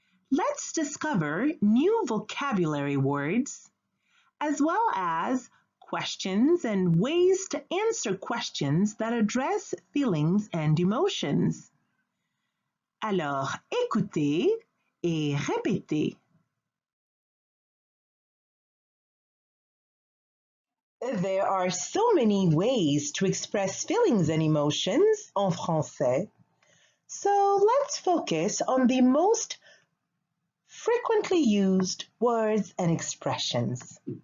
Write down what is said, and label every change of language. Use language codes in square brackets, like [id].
[en] Let's discover new vocabulary words, as well as questions and ways to answer questions that address feelings and emotions. [fr] Alors, écoutez et répétez. [en] There are so many ways to express feelings and emotions [fr] en français, [en] so let's focus on the most frequently used words and expressions.